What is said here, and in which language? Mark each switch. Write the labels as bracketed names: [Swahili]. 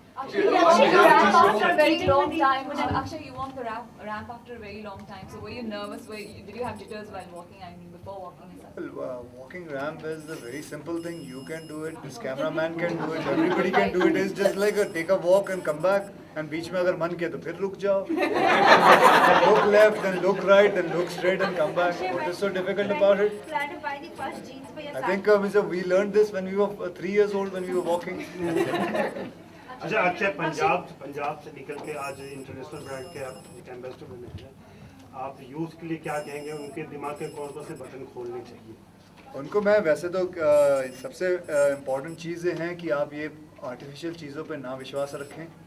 [English] Akshay, you walked the ramp after a very long time. Akshay, you walked the ramp after a very long time. So were you nervous? Did you have jitters while walking? I mean, before walking? Well, walking ramp is a very simple thing. You can do it. This cameraman can do it. Everybody can do it. It's just like take a walk and come back. [Hindi] And बीच में अगर मन किया तो फिर रुक जाओ. [English] Look left, then look right, then look straight and come back. What is so difficult about it? Plan to buy the first jeans for your son. I think we learned this when we were 3 years old when we were walking. [Hindi] अच्छा अक्षय पंजाब से निकल के आज international brand के आप ambassador बने हैं. आप यूथ के लिए क्या कहेंगे? उनके दिमाग के कौन से बटन खोलने चाहिए? उनको मैं वैसे तो सबसे इम्पोर्टेंट चीज़ें हैं कि आप ये आर्टिफिशियल चीज़ों पे ना विश्वास रखें.